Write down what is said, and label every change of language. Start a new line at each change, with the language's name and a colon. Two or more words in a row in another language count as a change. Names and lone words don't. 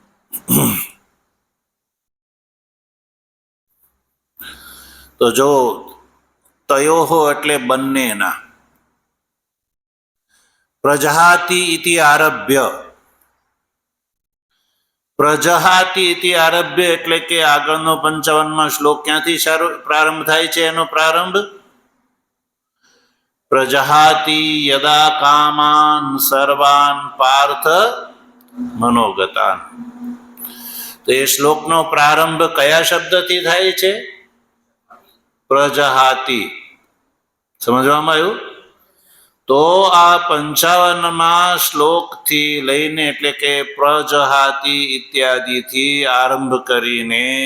Gujarati: તો જો તયોઃ એટલે બંનેના,
Sanskrit: પ્રજહાતિ ઇતિ આરભ્ય. પ્રજહાતિ ઇતિ આરભ્ય
Gujarati: એટલે કે આગળનો 55મા શ્લોક ક્યાંથી પ્રારંભ થાય છે? એનો પ્રારંભ
Sanskrit: પ્રજહાતિ યદા કામાન સર્વાન પાર્થ મનોગતાન.
Gujarati: તો એ શ્લોકનો પ્રારંભ કયા શબ્દથી થાય છે? પ્રજહાતિ. સમજવામાં આવ્યું? તો આ 55મા શ્લોકથી લઈને, એટલે કે પ્રજહાતિ ઇત્યાદિથી આરંભ કરીને